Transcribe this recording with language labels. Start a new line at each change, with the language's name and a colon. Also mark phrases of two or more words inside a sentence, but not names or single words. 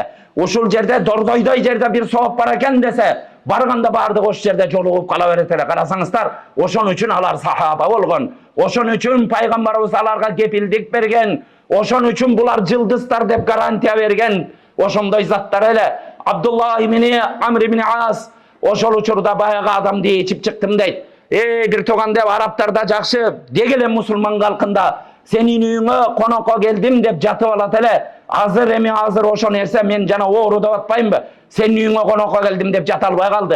Kyrgyz: Ушул жерде Дордойдой жерде бир сооп бар экен десе, барганда бардык ошол жерде жолугуп кала берет эле. Карасаңыздар, ошон үчүн алар сахаба болгон. Ошон үчүн пайгамбарыбыз аларга кепилдик берген. Ошон үчүн булар жылдыздар деп гарантия берген. Ошондой заттар эле. Абдулла ибн Амр ибн Ас ошол учурда баягы адамды ичип чыктым дейт. Бир туган деп арабтарда жакшы дегеле мусулман калкында сенин үйүңө конокко келдим деп жатып алат эле. Азыр ошо нерсе мен жана оору деп атпаймынбы? Сенин үйүңө конокко келдим деп жата албай калды.